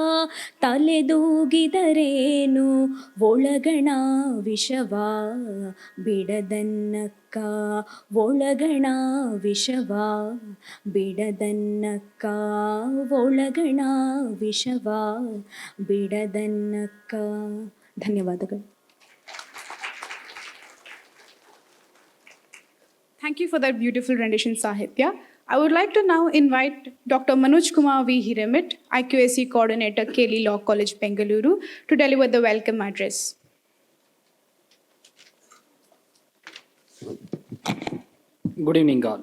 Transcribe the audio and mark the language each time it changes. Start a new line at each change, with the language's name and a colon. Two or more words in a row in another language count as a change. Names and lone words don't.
Kannada: ತಲೆದೂಗಿದರೇನು ಒಳಗಣ ವಿಷವ ಬಿಡದನ್ನಕ್ಕ ಒಳಗಣ ವಿಷವ ಬಿಡದನ್ನಕ್ಕ ಒಳಗಣ ವಿಷವ ಬಿಡದನ್ನಕ್ಕ. ಧನ್ಯವಾದಗಳು.
English: Thank you for that beautiful rendition, Sahitya. I would like to now invite Dr. Manoj Kumar V. Hiramit, IQAC Coordinator, KLE Law College, Bengaluru, to deliver the welcome address. Good evening, all.